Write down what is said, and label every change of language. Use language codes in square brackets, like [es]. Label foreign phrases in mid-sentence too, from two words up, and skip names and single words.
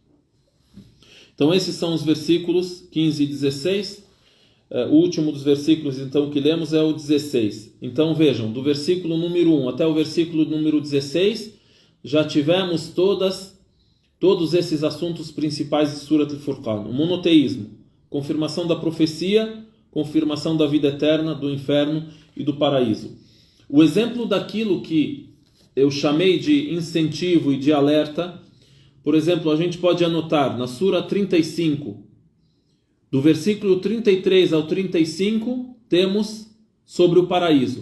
[pt] Então esses são os versículos 15 e 16. O último dos versículos então que lemos é o 16. Então vejam, do versículo número 1 até o versículo número 16, já tivemos todos esses assuntos principais de Surat al-Furqan. O monoteísmo, confirmação da profecia, confirmação da vida eterna, do inferno e do paraíso. O exemplo daquilo que eu chamei de incentivo e de alerta, por exemplo, a gente pode anotar na Sura 35, do versículo 33 ao 35, temos sobre o paraíso.